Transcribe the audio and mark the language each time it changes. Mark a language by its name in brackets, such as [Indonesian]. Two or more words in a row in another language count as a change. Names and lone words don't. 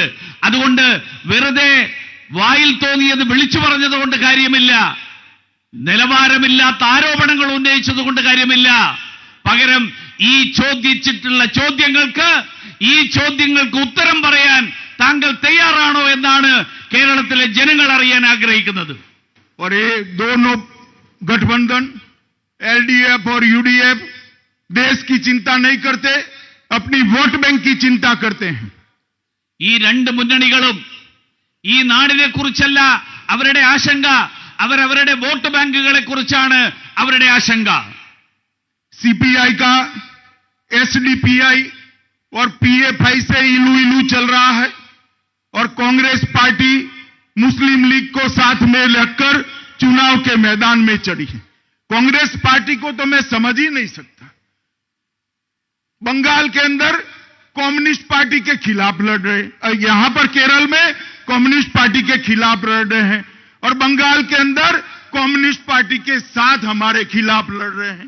[Malayalam] അതുകൊണ്ട് വെറുതെ വായിൽ തോന്നിയത് വിളിച്ചു പറഞ്ഞതുകൊണ്ട് കാര്യമില്ല, നിലവാരമില്ലാത്ത ആരോപണങ്ങൾ ഉന്നയിച്ചതുകൊണ്ട് കാര്യമില്ല. പകരം ഈ ചോദിച്ചിട്ടുള്ള ചോദ്യങ്ങൾക്ക് ഉത്തരം പറയാൻ താങ്കൾ തയ്യാറാണോ എന്നാണ് കേരളത്തിലെ ജനങ്ങൾ അറിയാൻ ആഗ്രഹിക്കുന്നത്. [Hindi] और ये दोनों गठबंधन एलडीएफ और यूडीएफ देश की चिंता नहीं करते, अपनी [English] vote bank [Hindi] की चिंता करते हैं. [Malayalam] ഈ രണ്ട് മുന്നണികളും ഈ നാടിനെ കുറിച്ചല്ല അവരുടെ ആശങ്ക, അവരവരുടെ വോട്ട് ബാങ്കുകളെ കുറിച്ചാണ് അവരുടെ ആശങ്ക. [Hindi] सीपीआई का एसडीपीआई और पीएफआई से इलू इलू चल रहा है और कांग्रेस पार्टी मुस्लिम लीग को साथ में रखकर चुनाव के मैदान में चढ़ी है. कांग्रेस पार्टी को तो मैं समझ ही नहीं सकता. बंगाल के अंदर कम्युनिस्ट पार्टी के खिलाफ लड़ रहे, यहां पर केरल में कम्युनिस्ट पार्टी के खिलाफ लड़ रहे हैं और बंगाल के अंदर कम्युनिस्ट पार्टी के साथ हमारे खिलाफ लड़ रहे हैं.